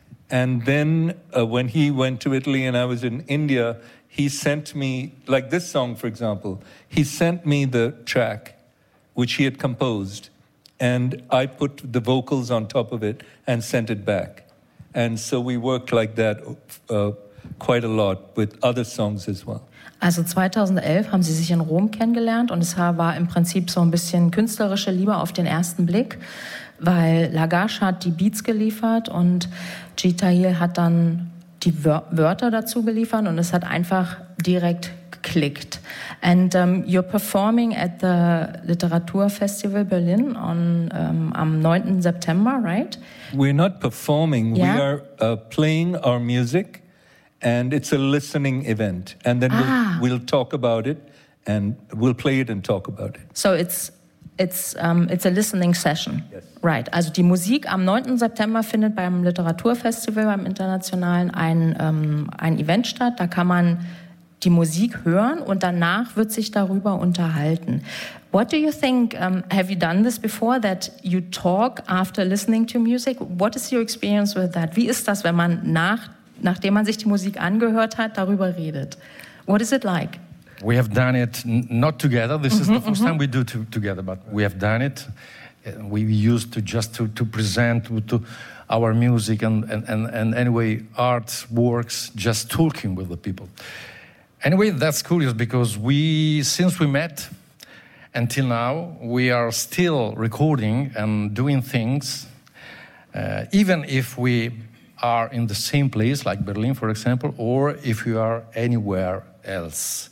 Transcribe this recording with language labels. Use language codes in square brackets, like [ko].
[en] And then when he went to Italy and I was in India, he sent me, like this song, for example, he sent me the track which he had composed, and I put the vocals on top of it and sent it back. And so we worked like that quite a lot with other songs as well. [de] Also 2011 haben Sie sich in Rom kennengelernt und es war im Prinzip so ein bisschen künstlerische Liebe auf den ersten Blick, weil Lagash hat die Beats geliefert und Gita Hill hat dann die Wörter dazu geliefert und es hat einfach direkt geklickt. [en] And you're performing at the Literaturfestival Berlin on am 9. September, right? We're not performing, yeah. We are playing our music. And it's a listening event. And then we'll talk about it and we'll play it and talk about it. So it's a listening session. Yes. [de] Right. Also die Musik am 9. September findet beim Literaturfestival, beim Internationalen, ein Event statt. Da kann man die Musik hören und danach wird sich darüber unterhalten. [en] What do you think, have you done this before, that you talk after listening to music? What is your experience with that? [de] Wie ist das, wenn man nachdem man sich die Musik angehört hat, darüber redet? [en] What is it like? We have done it not together. This is the first time we do it together, but we have done it. We used to just to present to our music and anyway, art works, just talking with the people. Anyway, that's curious because since we met until now, we are still recording and doing things, even if we are in the same place, like Berlin, for example, or if you are anywhere else.